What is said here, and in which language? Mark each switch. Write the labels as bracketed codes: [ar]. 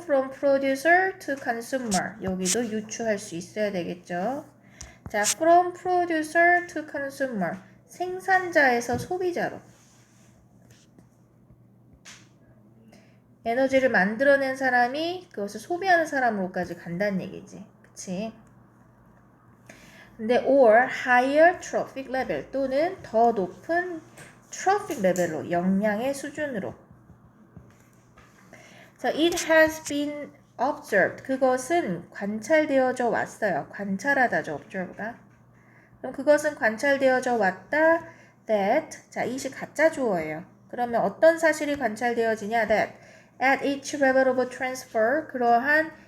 [en] From producer to consumer. [ko] 여기도 유추할 수 있어야 되겠죠. [en] 자, from producer to consumer. [ko] 생산자에서 소비자로. 에너지를 만들어낸 사람이 그것을 소비하는 사람으로까지 간다는 얘기지. 그치? 근데 [en] or higher trophic level [ko] 또는 더 높은 trophic level로 역량의 수준으로. [en] So it has been observed. [ko] 그것은 관찰되어져 왔어요. 관찰하다죠. observe가. 그럼 그것은 관찰되어져 왔다. That. 자, 이시 가짜 주어예요. 그러면 어떤 사실이 관찰되어지냐? [en] That at each level of transfer [ko] 그러한